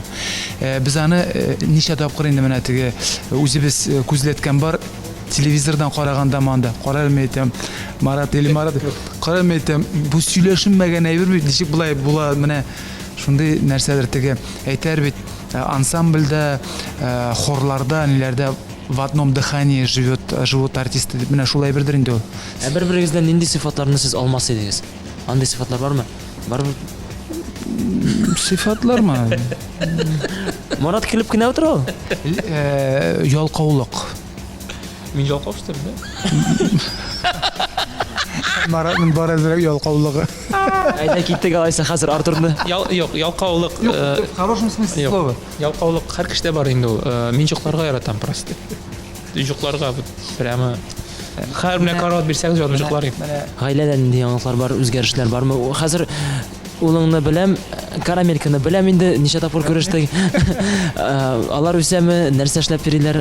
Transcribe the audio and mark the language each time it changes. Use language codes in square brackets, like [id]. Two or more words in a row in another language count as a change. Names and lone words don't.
[tt] Без аны ничә тапкыр инде менә теге үзебез күзләткән бар, телевизордан караганда манда. Карармы әйтәм, Марат или Марат, карармы әйтәм, бу сөйләшенмәгән әйбер бит, ничек булай була, менә шундый нәрсәләр теге әйтәр бит, ансамбльдә, хорларда, ниләрдә [ru] в одном дыхании живут артисты. [tt] Менә шулай бердер инде ул. Бер-берегездән нинди сыйфатларны сез алмас идегез? Андый сыйфатлар бармы? Бармы? Сыйфатлармы? Марат килеп кенә утыра ул. Ялкаулык. Мин ялкау, [ru] что ли, да? [tt] Маратның бар әзрәк ялкаулыгы. Айда киттек алайса хәзер Артурны. Юк, ялкаулык. [ru] В хорошем смысле слова. [tt] Ялкаулык һәр кешедә бар инде ул. Мин жукларга яратам просто. Жукларга прямо һәр менә карат бирсәгез җавап жуклар. Гаиләдә нинди яңалыклар бар, үзгәрешләр бармы? Хәзер улыңны беләм, карамельканы беләм инде, ничә тапкыр күрештек. Алар үсәме, нәрсә эшләп йөриләр?